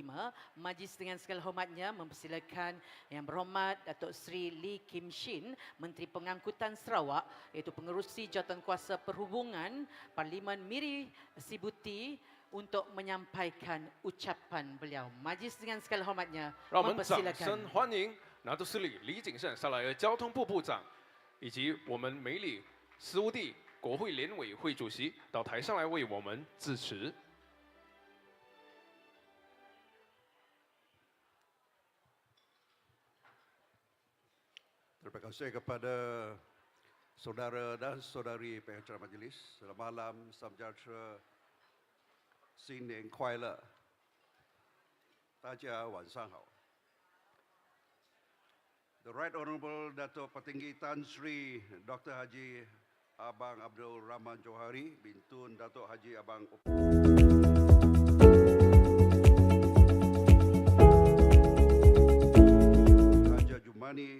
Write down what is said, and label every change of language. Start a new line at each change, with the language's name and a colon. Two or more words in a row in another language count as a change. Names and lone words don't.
Malay: pertama, majlis dengan segala hormatnya mempersilakan Yang Berhormat Datuk Seri Lee Kim Shin, Menteri Pengangkutan Sarawak, iaitu pengerusi Jawatankuasa Perhubungan Parlimen Miri Sibuti untuk menyampaikan ucapan beliau. Majlis dengan segala hormatnya
Chinese: 让我们掌
Malay: mempersilakan.
Chinese: 声欢迎拿督斯里李景胜上来的交通部部长，以及我们梅里斯乌地国会联委会主席到台上来为我们致辞。
Malay: Terima kasih kepada saudara dan saudari pengacara majlis. Selamat malam, salam sejahtera,
Chinese: 新年快乐，大家晚上好。
English: The Right Honourable Datuk Petinggi Tan Sri Dr. Haji Abang Abdul Rahman Johari bin Tun Datuk Haji Abang Haji Jumani